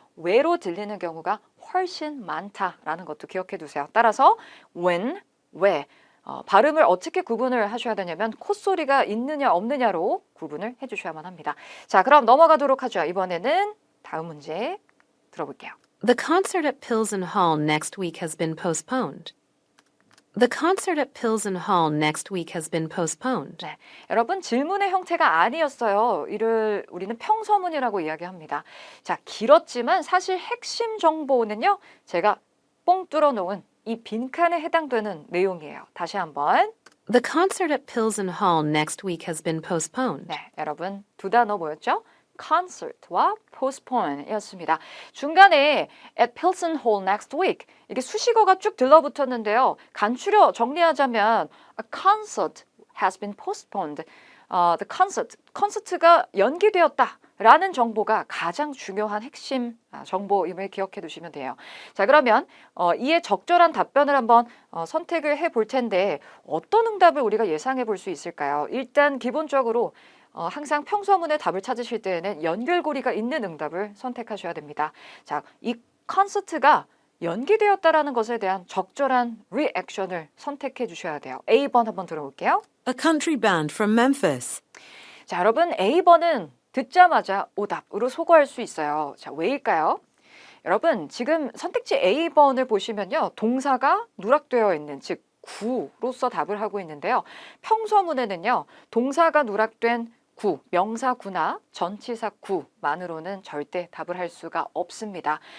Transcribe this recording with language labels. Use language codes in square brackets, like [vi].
[ko] where로 들리는 경우가 훨씬 많다라는 것도 기억해 두세요. 따라서 when, where 발음을 어떻게 구분을 하셔야 되냐면 콧소리가 있느냐 없느냐로 구분을 해주셔야만 합니다. 자, 그럼 넘어가도록 하죠. 이번에는 다음 문제 들어볼게요. [en] The concert at Pilsen Hall next week has been postponed. The concert at Pilsen Hall next week has been postponed. [ko] 네, 여러분 질문의 형태가 아니었어요. 이를 우리는 평서문이라고 이야기합니다. 자, 길었지만 사실 핵심 정보는요. 제가 뽕 뚫어놓은 이 빈칸에 해당되는 내용이에요. 다시 한번. [en] The concert at Pilsen Hall next week has been postponed. [ko] 네, 여러분 두 단어 뭐였죠? concert와 postpone이었습니다. 중간에 [en] at Pilsen Hall next week [ko] 이게 수식어가 쭉 들러붙었는데요. 간추려 정리하자면 [en] a concert has been postponed. [ko] The concert, 콘서트가 연기되었다라는 정보가 가장 중요한 핵심 정보임을 기억해 두시면 돼요. 자, 그러면 이에 적절한 답변을 한번 선택을 해 볼 텐데 어떤 응답을 우리가 예상해 볼 수 있을까요? 일단 기본적으로 항상 평서문의 답을 찾으실 때에는 연결고리가 있는 응답을 선택하셔야 됩니다. 자, 이 콘서트가 연기되었다라는 것에 대한 적절한 리액션을 선택해 주셔야 돼요. A번 한번 들어볼게요. [en] A country band from Memphis. [ko] 자, 여러분 A번은 듣자마자 오답으로 소거할 수 있어요. 자, 왜일까요? 여러분 지금 선택지 A번을 보시면요. 동사가 누락되어 있는 즉 구로서 답을 하고 있는데요. 평서문에는요. 동사가 누락된 구, 명사 구나 전치사 구만으로는 절대 답을 할 수가 없습니다.